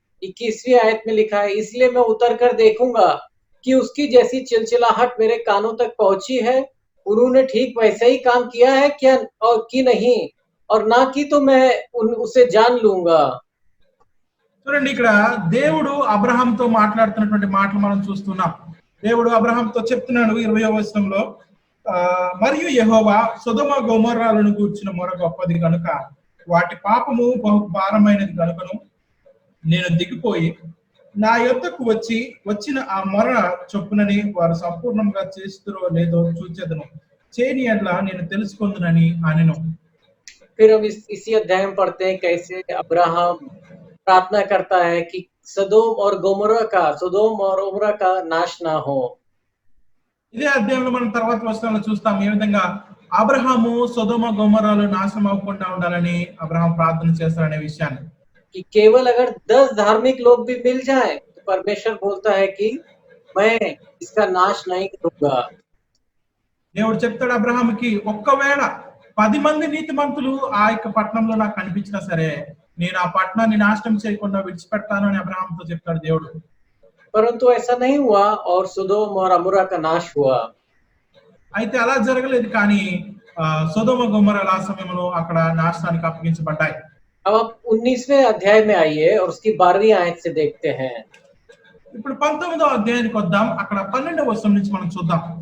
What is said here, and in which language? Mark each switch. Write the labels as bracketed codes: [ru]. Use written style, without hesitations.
[hi] 21वीं आयत में लिखा है, इसलिए मैं उतर कर देखूंगा कि उसकी जैसी चिलचिलाहट मेरे कानों तक पहुंची है, उन्होंने ठीक वैसे ही काम किया है क्या और कि नहीं, और ना कि तो मैं उसे जान लूंगा। [te] చూడండి, ఇక్కడ దేవుడు అబ్రహాంతో మాట్లాడుతున్నటువంటి మాటలు మనం చూస్తున్నాం. దేవుడు అబ్రహాంతో చెప్తున్నాడు 20వ వచనంలో, మరియు యెహోవా సొదొమ గొమొర్రాలను గూర్చిన మొర గొప్పది కనుక వాటి పాపము బహు భారమైనది కనుకను నేను దిగిపోయి నా యొద్దకు వచ్చిన ఆ మొర చొప్పునని వారు సంపూర్ణంగా చేస్తురో లేదో చూచెదను, చేయని యెడల నేను తెలుసుకొందునని అనెను. [hi] फिर हम इसी अध्याय में पढ़ते हैं कैसे अब्राहम प्रार्थना करता है कि सदोम और गोमोरा का नाश ना हो। [te] ఇదే అధ్యాయంలో మనం తర్వాత వచనాల్లో చూస్తాం ఏ విధంగా అబ్రహాము సొదొమ గొమొర్రాలు నాశనం అవ్వకుండా ఉండాలని అబ్రహాం ప్రార్థన చేస్తారనే విషయాన్ని. [hi] कि केवल अगर 10 धार्मिक लोग भी मिल जाएं तो परमेश्वर बोलता है कि मैं इसका नाश नहीं करूंगा। [te] దేవుడు చెప్తాడు అబ్రహాముకి, ఒక్కవేళ 10 మంది నీతిమంతులు ఆ యొక్క పట్టణంలో నాకు కనిపించినా సరే నేను ఆ పట్టణాన్ని నాశనం చేయకుండా విడిచిపెడతాను అని అబ్రహాంతో చెప్తాడు దేవుడు. [hi] परंतु ऐसा नहीं हुआ और सोदोम और अमोरा का नाश हुआ। [te] అయితే అలా జరగలేదు, కానీ సొదొమ గొమొర్రాలు ఆ సమయంలో అక్కడ నాశనానికి అప్పగించబడ్డాయి. [hi] अब आप 19वें अध्याय में आइए और उसकी 12वीं आयत से देखते हैं। [te] ఇప్పుడు 19వ అధ్యాయానికి వద్దాం, అక్కడ 12వ వచనం నుంచి మనం చూద్దాం.